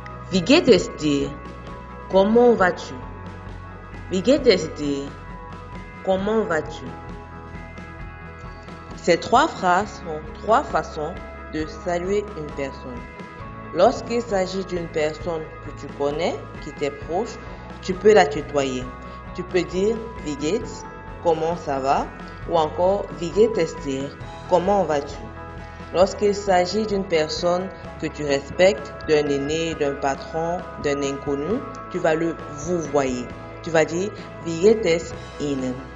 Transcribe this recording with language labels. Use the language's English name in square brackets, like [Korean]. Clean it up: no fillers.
[German] Wie geht es dir? [French] Comment vas-tu? [German] Wie geht es dir? Comment vas-tu? [French] Ces trois phrases sont trois façons de saluer une personne. Lorsqu'il s'agit d'une personne que tu connais, qui t'est proche, tu peux la tutoyer. Tu peux dire [German] Wie geht's? [French] Comment ça va? Ou encore [German] Wie geht es dir? [French] Comment vas-tu? Lorsqu'il s'agit d'une personne que tu respectes, d'un aîné, d'un patron, d'un inconnu, tu vas le vouvoyer. Tu vas dire [German] Wie geht es Ihnen?